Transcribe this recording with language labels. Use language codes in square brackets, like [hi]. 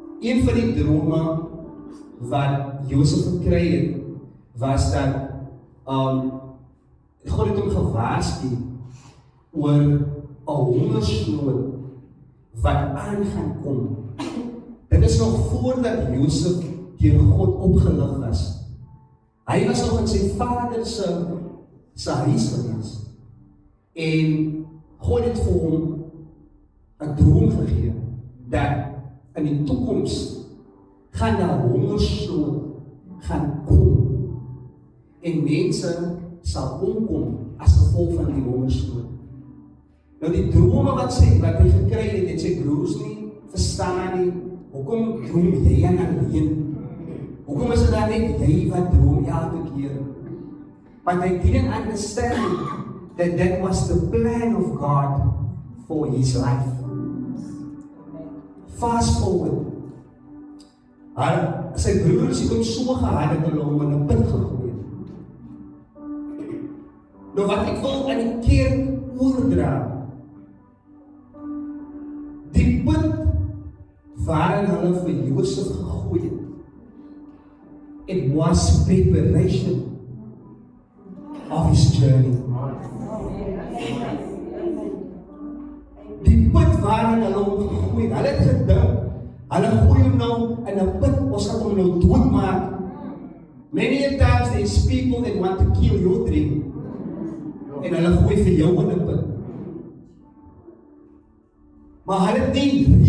[af] Een van die drome wat Josef gekry het was dat God het hom gewaarsku oor 'n hongersnood wat aan gaan kom. Dit is nog voordat Josef deur God opgelig was. Hy was nog in sy vader se huis gewees. En God het vir hom 'n droom gegee dat in die toekoms gaan daar hongersnood gaan kom. En mense sal omkom as gevolg van die hongersnood. Nou die drome wat hy gekry het sy broers nie verstaan nie. Hoekom droom jy alleen? Hoekom is dit dan net jy wat droom elke keer? [en] But they didn't understand that was the plan of God for his life. Fast forward. [af] Sy broers het hom so gehaat dat hulle hom in 'n put gegooi het. Nou wat ek wil aan die kerk oordra, die put waarin hulle vir Josef gegooi het, [en] it was preparation of his journey. [af] Die put waarin hulle hom gegooi het, hulle het gedink, hulle gooi hom nou in 'n put, ons gaan hom nou doodmaak. [en] Many a times there's people that want to kill your dream. [af] En hulle gooi vir jou in 'n put. Maar hulle het nie